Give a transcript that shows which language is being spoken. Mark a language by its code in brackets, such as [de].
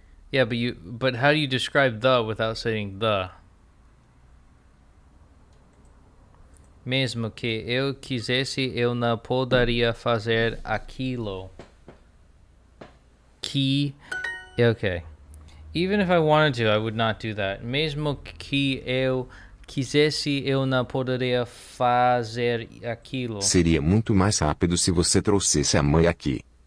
[en] Yeah, but how do you describe the without saying the? [pt] Mesmo que eu quisesse, eu não poderia fazer aquilo. [en] Okay. Even if I wanted to, I would not do that. [pt] Mesmo que eu quisesse, eu não poderia fazer aquilo. Seria muito mais rápido se você trouxesse a mãe aqui.